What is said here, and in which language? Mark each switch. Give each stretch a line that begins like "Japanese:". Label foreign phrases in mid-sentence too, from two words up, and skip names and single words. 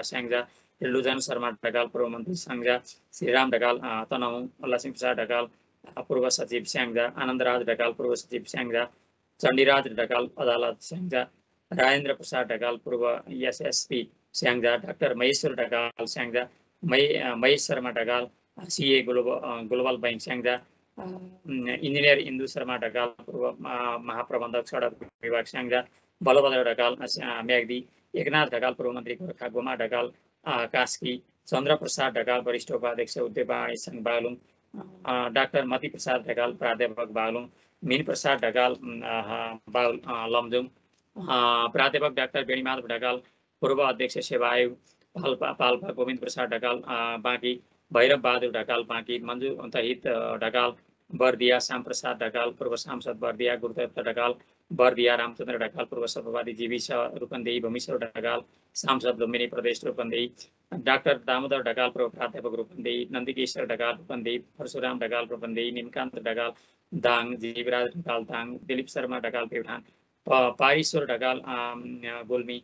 Nepali: स्याङ्जा, लुजन शर्मा ढकाल पूर्व मन्त्री स्याङ्जा, श्रीराम ढकाल तनहुँ, लक्ष्मी प्रसाद ढकाल पूर्व सचिव स्याङ्जा, आनन्दराज ढकाल पूर्व सचिव स्याङ्जा, चण्डीराज ढकाल अदालत स्याङ्जा, राजेन्द्र प्रसाद ढकाल पूर्व एसएसपी स्याङ्जा, डाक्टर महेश्वर ढकाल स्याङ्जा, महेश शर्मा ढकाल सिए ग्लोबल बैङ्क स्याङ्जा, इन्जिनियर इन्दु शर्मा ढकाल पूर्व महाप्रबन्धक सडक विभाग स्याङ्जा, बलभद्र ढकाल म्याग्दी, एकनाथ ढकाल पूर्व मन्त्री गोर्खा, गोमा ढकाल कास्की, चन्द्रप्रसाद ढकाल वरिष्ठ उपाध्यक्ष उद्योगवाणी सङ्घ बागलुङ, डाक्टर मति प्रसाद ढकाल प्राध्यापक बागलुङ, मिन प्रसाद ढकाल लमजुङ, प्राध्यापक डाक्टर बेणीमाधव ढकाल पूर्व अध्यक्ष सेवा आयोग पाल्पा, गोविन्द प्रसाद ढकाल बाँकी, भैरव बहादुर ढकाल बाँकी, मन्जु तहित ढकाल बर्दिया, श्यामप्रसाद ढकाल पूर्व सांसद बर्दिया, गुरुदत्त ढकाल बर्दिया, रामचन्द्र ढकाल पूर्व सभापति जीविस रूपन्देही, भूमेश्वर ढकाल सांसद लुम्बिनी प्रदेश रूपन्देही, डाक्टर दामोदर ढकाल पूर्व प्राध्यापक रूपन्देही, नन्दीकेश्वर ढकाल रूपन्देही, परशुराम ढकाल रूपन्देही, निमकान्त ढकाल दाङ, जीवराज ढकाल दाङ, दिलीप शर्मा ढकाल प्युठान, पारीश्वर ढकाल गुल्मी,